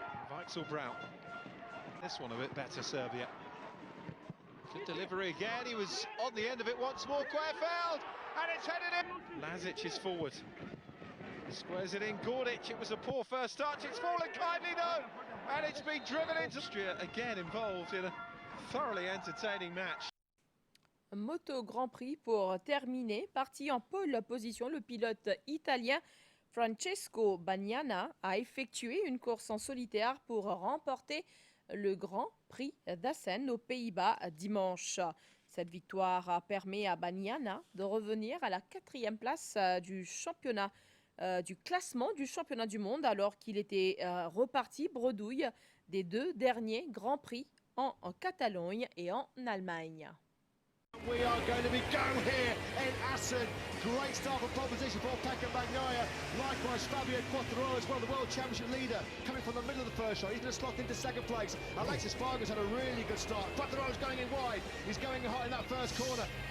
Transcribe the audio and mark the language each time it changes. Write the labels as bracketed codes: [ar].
[en] Weichselbraut. This one a bit better, Serbia. Good delivery again, he was on the end of it once more, Querfeld, and it's headed in. Lazic is forward. Squares it in, Gordic, it was a poor first touch, it's fallen kindly though, and it's been driven into Austria, again involved in a thoroughly entertaining match. [fr] Moto Grand Prix pour terminer. Parti en pole position, le pilote italien Francesco Bagnaia a effectué une course en solitaire pour remporter le Grand Prix d'Assen aux Pays-Bas dimanche. Cette victoire permet à Bagnaia de revenir à la 4e place du championnat, du classement du championnat du monde, alors qu'il était reparti bredouille des 2 derniers Grands Prix en Catalogne et en Allemagne. [en] We are going to be going here in Assen. Great start for pole position for Pecco Bagnaia. Likewise, Fabio Quartararo as well, the World Championship leader, coming from the middle of the first shot. He's going to slot into second place. Alexis Fargas had a really good start. Quartararo's going in wide. He's going hot in that first corner.